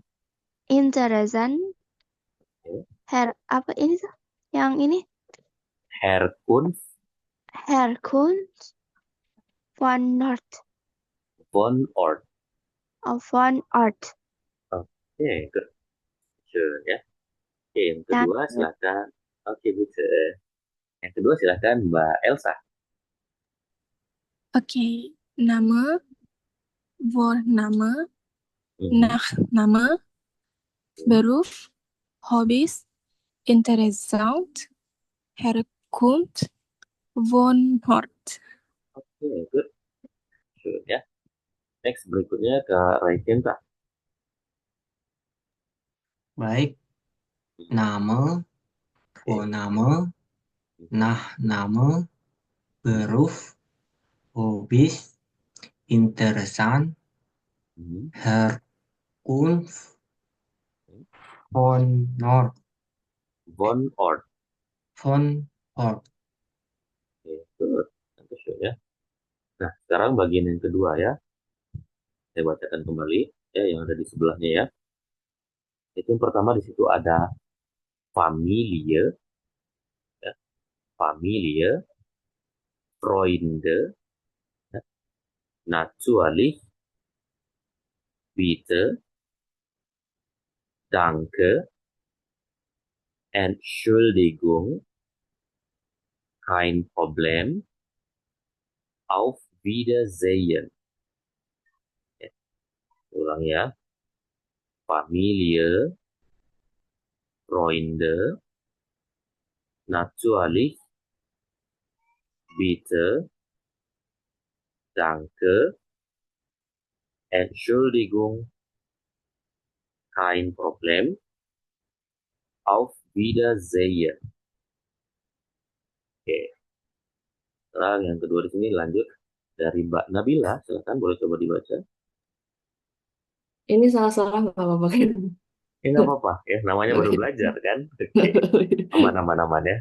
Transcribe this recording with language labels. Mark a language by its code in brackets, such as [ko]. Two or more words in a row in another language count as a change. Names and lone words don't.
[de] Interessen, [id] apa ini tuh? Yang ini? [de] Herkunft Herkunft, Von Nord, von Ort. Von Ort. [en] Oke, good. Sure, [id] ya. Oke, yang kedua [de] Danke. [id] silakan. Oke, bisa. Yang kedua silakan Mbak Elsa. Oke, nama, [de] Vorname, Mhm. Nachname, Beruf, Hobbys, Interessant, Herkunft, Wohnort. [en] Oke, good. Sure, [id] ya. Next, berikutnya Kak Raikinta. Baik, nama, Oke. [de] Vorname, Nachname, Beruf, Hobbys, Interessant, Mhm. Herkunft, Von Nord, Von Ort. Von Ort. [en] Oke, good. Sure, [id] ya. Nah, sekarang bagian yang kedua ya. Saya bacakan kembali ya yang ada di sebelahnya ya. Itu yang pertama di situ ada Familie, ya. [de] Familie, Freunde, ya. Natürlich, bitte, danke, Entschuldigung, kein Problem, auf Wiedersehen. [id] Ya, ulang ya. [de] Familie, Freunde, natürlich, bitte, danke, Entschuldigung, kein Problem, auf Wiedersehen. [id] Oke, sekarang yang kedua di sini lanjut dari Mbak Nabila. Silakan boleh coba dibaca. Ini salah-salah nggak apa-apa kan? Nggak apa-apa ya, namanya baru Oke. belajar kan. Oke, aman-aman ya.